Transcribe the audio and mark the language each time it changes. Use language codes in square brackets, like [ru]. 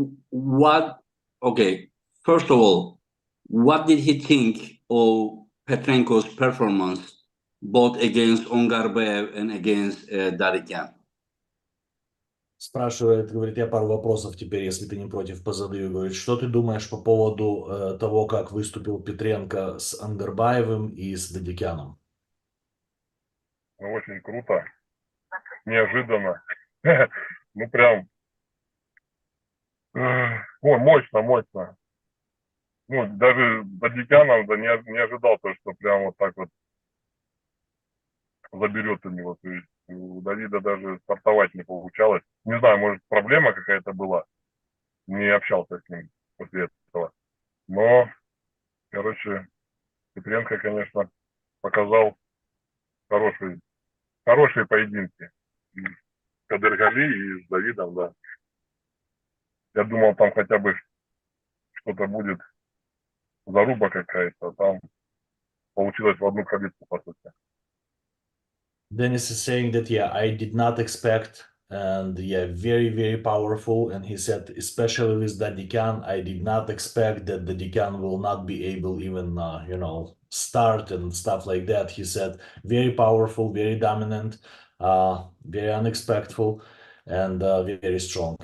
[en] What? Okay. First of all, what did he think of Petrenko's performance, both against Ongarbev and against Darikian? [ru] Спрашивает, говорит, я пару вопросов теперь, если ты не против, позадаю. Говорит, что ты думаешь по поводу того, как выступил Петренко с Ангарбаевым и с Дадикяном? Ну, очень круто. Неожиданно. Ну, прям... Ой, мощно, мощно. Ну, даже Бадикянов не ожидал то, что прям вот так вот заберет у него. То есть у Давида даже стартовать не получалось. Не знаю, может, проблема какая-то была. Не общался с ним после этого. Но, короче, Петренко, конечно, показал хорошие поединки. И с Кадыргали и с Давидом, да. Я думал, там хотя бы что-то будет, заруба какая-то, а там получилось в одну калитку, по сути. [en] Dennis is saying that, yeah, I did not expect, and yeah, very, very powerful. And he said, especially with Dadikan, I did not expect that Dadikan will not be able even, start and stuff like that. He said, very powerful, very dominant, very unexpected, and very strong.